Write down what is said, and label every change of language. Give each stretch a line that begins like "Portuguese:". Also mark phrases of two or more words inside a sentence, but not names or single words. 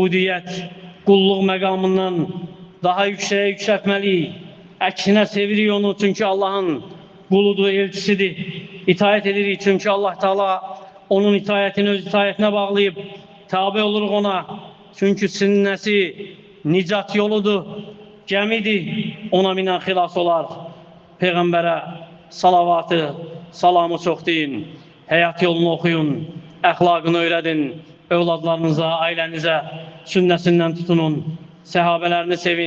Turkish: Onu ubudiyet, qulluq məqamından daha yükseğe yükseltmeli.
Azerbaijani: Aksine sevirik onu çünkü Allah'ın quludur, elçisidir. İtaat edirik çünkü Allah Teala onun itaatini öz itaatine bağlayıp tabi oluruq ona. Çünkü sünnəsi nicat yoludur, gəmidir, ona minən xilas olar. Peyğəmbərə salavatı, salamı çox deyin, həyat yolunu oxuyun, əxlaqını öyrədin, övladlarınıza, ailənizə sünnəsindən tutunun, səhabələrini sevin.